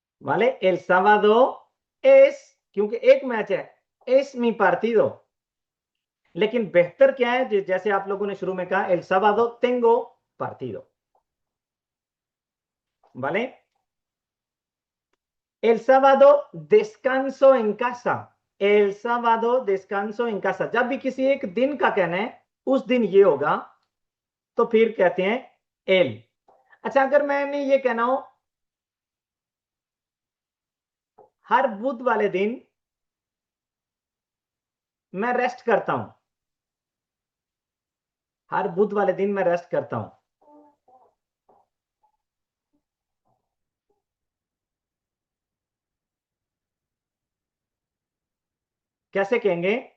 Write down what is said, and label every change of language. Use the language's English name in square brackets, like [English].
[Hindi] वाले L sábado es, क्योंकि एक मैच है, [Spanish] es mi partido। [Hindi] लेकिन बेहतर क्या है, जैसे आप लोगों ने शुरू में कहा, L sábado [Spanish] tengo partido। vale, el sábado descanso en casa। el sábado descanso en casa, [Hindi] जब भी किसी एक दिन का कहना है, उस दिन ये होगा, तो फिर कहते हैं एल। अच्छा, अगर मैंने ये कहना हो हर बुध वाले दिन मैं रेस्ट करता हूं, हर बुध वाले दिन मैं रेस्ट करता हूं, कैसे कहेंगे?